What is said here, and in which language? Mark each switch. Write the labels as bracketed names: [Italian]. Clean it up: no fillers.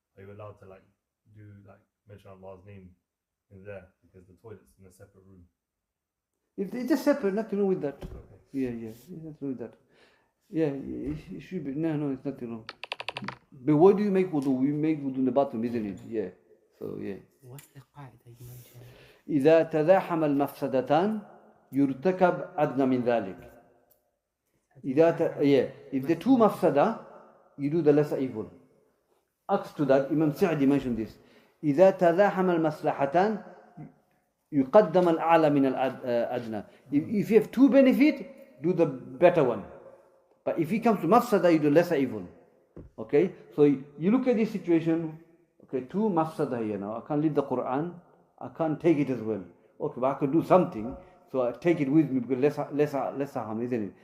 [English] Are you allowed to like mention Allah's name in there because the toilet's in a separate room? If it's just separate, nothing wrong with that. Okay. Yeah, nothing wrong with that. Yeah, it should be. No, it's nothing wrong. But why do you make wudu? We make wudu in the bathroom, isn't it? Yeah. So yeah. What's the qaida you mentioned? [Arabic] إذا تزاحم المفسدتان يرتكب أدنى من ذلك. [English] If the two mafsada, you do the lesser evil. Next to that, Imam Sa'di mentioned this. [Arabic] إذا تزاحم المصلحتان يقدم الأعلى من الأدنى. [English] If you have two benefit, do the better one. But if it comes to mafsada, you do lesser evil. Okay? So you look at this situation. Okay, two mafsada here now. I can't read the Quran. I can't take it as well. Okay, but I can do something. So I take it with me because lesser harm, isn't it?